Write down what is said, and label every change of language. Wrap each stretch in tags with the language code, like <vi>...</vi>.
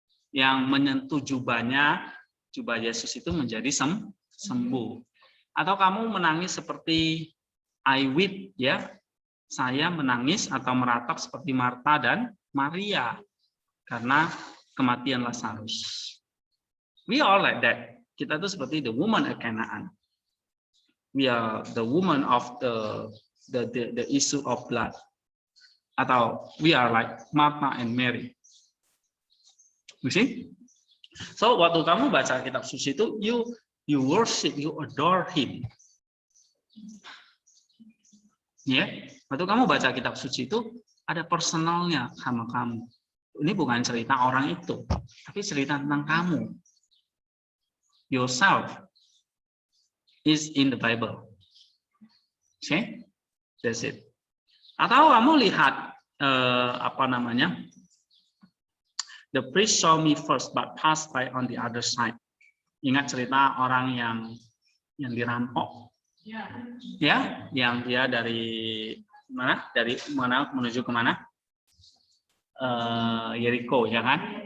<id>Yang menyentuh jubahnya, jubah Yesus itu menjadi sembuh. Atau kamu menangis seperti I weep, ya, saya menangis atau meratap seperti Marta dan Maria karena kematian Lazarus.</id> <en>We are like that. Kita tuh seperti the woman of Canaan. We are the woman of the issue of blood. Atau we are like Martha and Mary. You see? So waktu kamu baca kitab suci itu, you worship, you adore him.</en> <id>Ya, waktu kamu baca kitab suci itu ada personalnya sama kamu. Ini bukan cerita orang itu, tapi cerita tentang kamu.</id> <en>Yourself is in the Bible. Okay, that's it.</en> <id>Atau kamu lihat apa namanya?</id> <en>The priest saw me first, but passed by on the other side.</en> <id>Ingat cerita orang yang dirampok. Ya, yang dia dari mana menuju ke mana? Yeriko, ya kan?</id>